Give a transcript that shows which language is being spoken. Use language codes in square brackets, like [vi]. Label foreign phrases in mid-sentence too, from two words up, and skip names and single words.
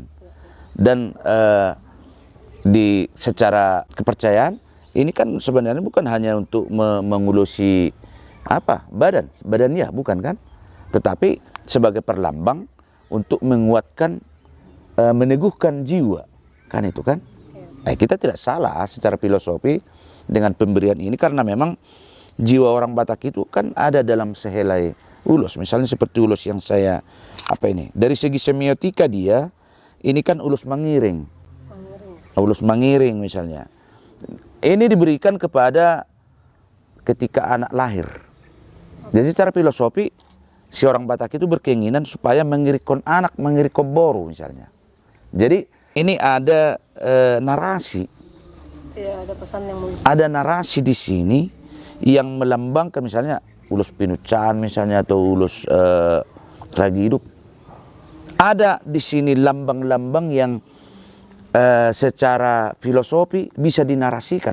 [id] Dan di secara kepercayaan ini kan sebenarnya bukan hanya untuk mengulusi badan ya, bukan kan, tetapi sebagai perlambang untuk menguatkan, meneguhkan jiwa, kan itu kan. Kita tidak salah secara filosofi dengan pemberian ini, karena memang jiwa orang Batak itu kan ada dalam sehelai ulos. Misalnya seperti ulos yang saya dari segi semiotika dia ini kan ulos mengiring. Ulos mengiring misalnya. Ini diberikan kepada ketika anak lahir. Jadi secara filosofi si orang Batak itu berkeinginan supaya mengiringkan anak, mengiringkan Boru misalnya. Jadi ini ada narasi. Ya, ada pesan yang ada narasi di sini yang melambangkan misalnya ulos pinucan misalnya, atau ulos ragi hidup. ada di sini lambang-lambang yang secara filosofi bisa dinarasikan.